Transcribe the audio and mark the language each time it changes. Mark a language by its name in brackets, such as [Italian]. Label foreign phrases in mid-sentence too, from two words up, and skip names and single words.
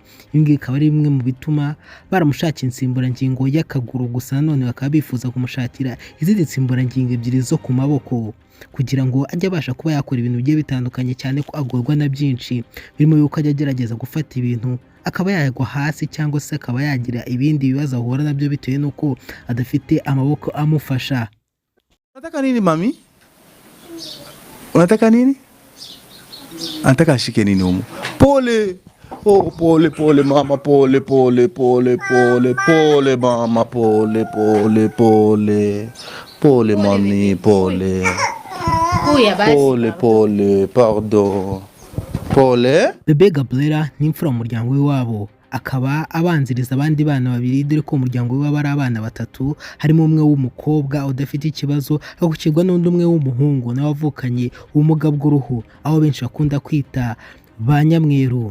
[Kinyarwanda] Ibi ngibi akaba ari bimwe mu bituma baramushakira insimburangingo y'akaguru, gusa none bakaba bifuza kumushakira izindi nsimburangingo ebyiri zo ku maboko kugira ngo ajye abasha kuba yakora ibintu bigiye bitandukanye, cyane ko agorwa na byinshi birimo yuko ajya agerageza gufata ibintu akaba yagwa hasi cyangwa se akaba yagira ibindi bibazo ahura nabyo bitewe n'uko adafite amaboko amufasha. [Swahili] Unataka nini mami? Unataka nini? Anataka ashike nini humu? Pole. Oh, pole pole mama, pole pole pole pole pole mama, pole pole pole. Pole mami, pole. Pole pole, pardon. Pole. [Kinyarwanda] Bebe Gabriella ni imfura mu muryango w'iwabo, akaba abanziriza abandi bana babiri, dore ko umuryango we waba ari abana batatu, harimo umwe w'umukobwa udafite ikibazo agukirwa n'undi umwe w'umuhungu nawe wavukanye ubumuga bw'uruhu, aho benshi bakunda kwita ba nyamweru.